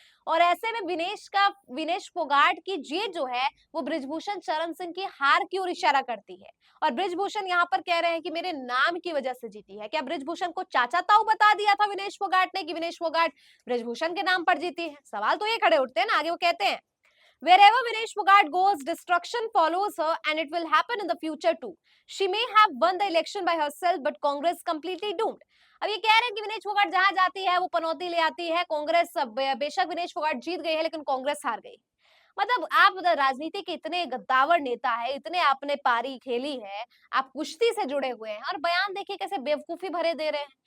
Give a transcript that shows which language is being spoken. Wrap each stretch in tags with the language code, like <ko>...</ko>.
<hi>और ऐसे में विनेश फोगाट की जीत जो है वो ब्रिजभूषण शरण सिंह की हार की ओर इशारा करती है। और ब्रिजभूषण यहाँ पर कह रहे हैं कि मेरे नाम की वजह से जीती है। क्या ब्रिजभूषण को चाचा ताऊ बता दिया था विनेश फोगाट ने कि विनेश फोगाट ब्रिजभूषण के नाम पर जीती है? सवाल तो ये खड़े उठते हैं ना। आगे वो कहते हैं,</hi> <en>Wherever Vinesh Fogart goes, destruction follows her, and it will happen in the future too. She may have won the election by herself, but Congress completely doomed.</en> <hi>अब ये कह रहे हैं कि विनेश फोगाट जहां जाती है वो पनौती ले आती है, कांग्रेस बेशक विनेश फोगाट जीत गई है लेकिन कांग्रेस हार गई। मतलब आप राजनीति के इतने गद्दावर नेता है, इतने आपने पारी खेली है, आप कुश्ती से जुड़े हुए हैं और बयान देखिए कैसे बेवकूफी भरे दे रहे हैं।</hi>